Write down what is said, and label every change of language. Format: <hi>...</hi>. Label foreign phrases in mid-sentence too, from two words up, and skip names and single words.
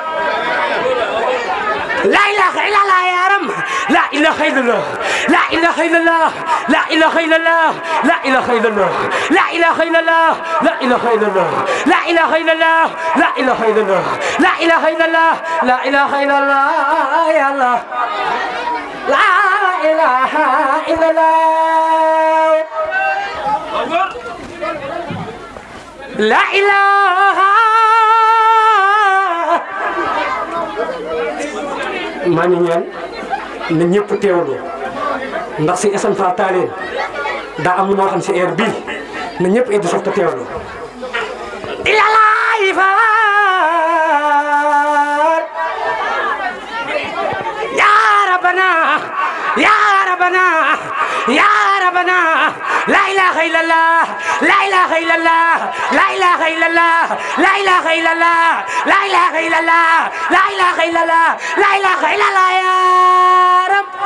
<ar>لا إله إلا الله يا رب لا إله إلا الله لا إله إلا الله لا إله إلا الله لا إله إلا الله لا إله إلا الله لا إله إلا الله لا إله إلا الله لا إله إلا الله لا إله إلا الله لا إله إلا الله يا الله لا إله إلا الله لا إله</ar> <wo>maa ngi ñaan na ñëpp teewlu ndax si Assane Fall Taaleen daa am lu ma xam si heure bii na ñëpp indi soog a teewlu.</wo> <ar>Ilalaay Fall يا ربنا يا ربنا يا ربنا لا إله إلا الله لا إله إلا الله لا إله إلا الله لا إله إلا الله لا إله إلا الله لا إله إلا الله لا إله إلا الله يا رب</ar>